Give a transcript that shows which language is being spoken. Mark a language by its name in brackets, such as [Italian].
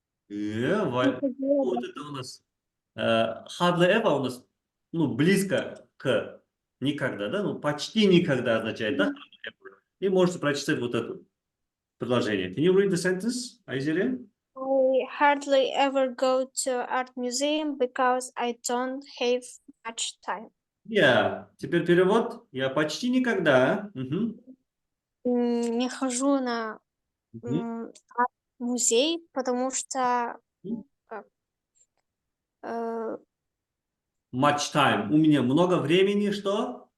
[Russian] Yeah, вот это у нас [English] hardly ever [Russian] у нас, ну, близко к никогда, да? Ну, почти никогда означает, да? [English] Hardly ever. [Russian] И можете прочитать вот это предложение. [English] Can you read the sentence, Ayşe? I hardly ever go to art museum because I don't have much time. Yeah. [Russian] Теперь перевод. Я почти никогда. Не хожу на музей, потому что [English] Much time. [Russian] У меня много времени, что?